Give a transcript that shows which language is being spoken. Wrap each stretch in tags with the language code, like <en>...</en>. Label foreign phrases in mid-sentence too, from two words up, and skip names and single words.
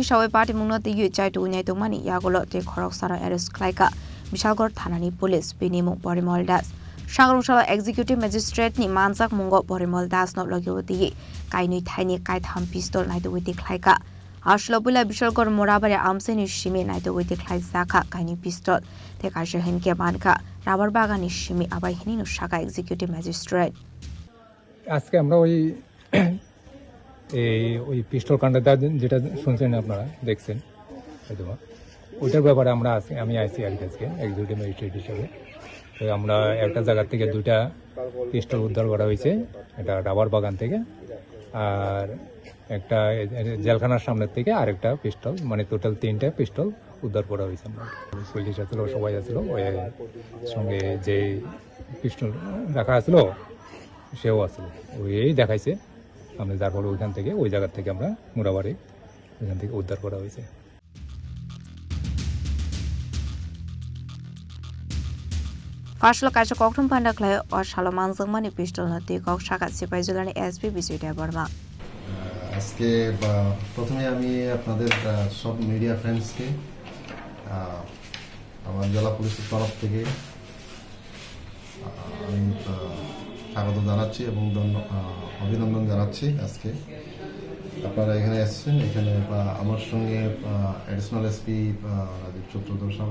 <trp>shawai party mung ti ye chaitu nyai tungmani yagolo te khoroksa no arrest khlaika Bishalgor thana ni police binimu Porimol Das Sangrungshala</trp> <en>executive magistrate</en> <trp>ni mansak mungo Porimol Das no logiwati kainui thaini kaitham pistol naitu witi khlaika Ashlopula Bishalgor morabare amseni shimi naitu witi khlai zakha kaini pistol te kaisha henke banka rabar bagani shimi abai hininu shaka</trp> <en>executive magistrate</en> <bn>আজকে আমরা ওই পিস্তল কাণ্ডটা যেটা শুনছেন আপনারা দেখছেন হয়তো ওইটার ব্যাপারে আমরা আমি আইসি আর কাছে</bn> <en>executive magistrate</en> <bn>হিসেবে তো আমরা একটা জায়গা থেকে দুইটা পিস্তল উদ্ধার করা হয়েছে এটা রাবার বাগান থেকে আর একটা জেলখানার সামনের থেকে আরেকটা পিস্তল মানে টোটাল 3টা পিস্তল উদ্ধার করা হয়েছে আমরা পুলিশ আসলো সবাই আসলো ওই সঙ্গে যে পিস্তল রাখা আসলো সেও আসলো ওই দেখাইছে আমরা যার ফলে ওইখান থেকে ওই জায়গা থেকে আমরা মোরাবাড়ি ওইখান থেকে উদ্ধার করা হয়েছে</bn> <trp>Fashla kaisa kokthum pandaklai or Shaloman Zangmani pistol na te kok shaka sipai julani SP Bisoyda Burma</trp> <bn>আজকে প্রথমে আমি আপনাদের সব মিডিয়া ফ্রেন্ডসকে আমার জেলা পুলিশের তরফ থেকে আমি স্বাগত জানাচ্ছি এবং অভিনন্দন জানাচ্ছি আজকে আপনারা এখানে এসেছেন এখানে আমার সঙ্গে</bn> <en>additional SP</en> <bn>রাজীব চট্টোপাধ্যায় সাহেব</bn>